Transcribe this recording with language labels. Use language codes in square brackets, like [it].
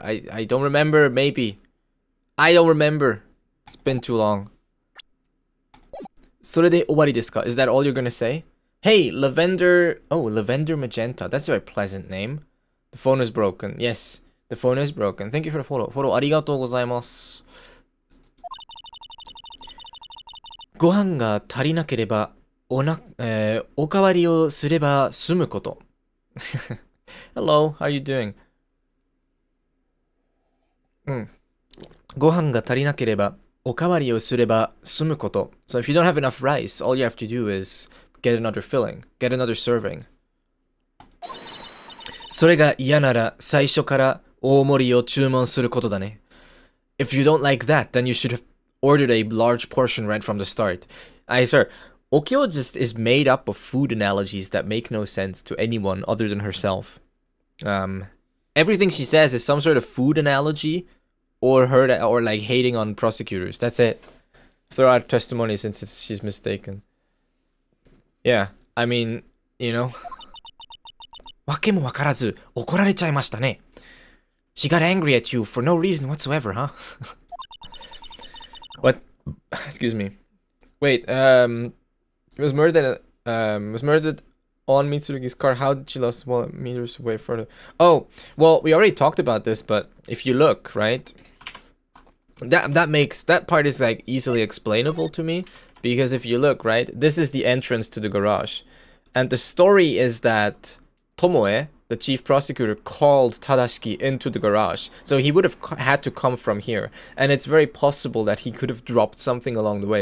[en] I don't remember, maybe. I don't remember. It's been too long. [ja] それで終わりですか? [en] Is that all you're gonna say? Hey, Lavender... Oh, Lavender Magenta. That's a very pleasant name. The phone is broken. Yes, the phone is broken. Thank you for the follow. [ja] Follow ありがとうございます。ご飯が足りなければ、おかわりをすれば済むこと。 [en] Hello, how are you doing? [ja] ご飯が足りなければ、おかわりをすれば済むこと。 [en] So if you don't have enough rice, all you have to do is get another filling, get another serving. [ja] それが嫌なら最初から大盛りを注文することだね。 [en] If you don't like that, then you should have ordered a large portion right from the start. I swear, Okyo just is made up of food analogies that make no sense to anyone other than herself. Everything she says is some sort of food analogy or like hating on prosecutors. That's it. Throw out testimony since she's mistaken. Yeah, I mean, you know. [ja] わけもわからず怒られちゃいましたね. [en] She got angry at you for no reason whatsoever, huh? What? Excuse me. Wait, was murdered on Mitsurugi's car. How did she lose 1 meters away further? Oh, well, we already talked about this, but if you look, right, that part is like easily explainable to me, because if you look, right, this is the entrance to the garage, and the story is that Tomoe, the chief prosecutor, called Tadashiki into the garage, so he would have had to come from here, and it's very possible that he could have dropped something along the way.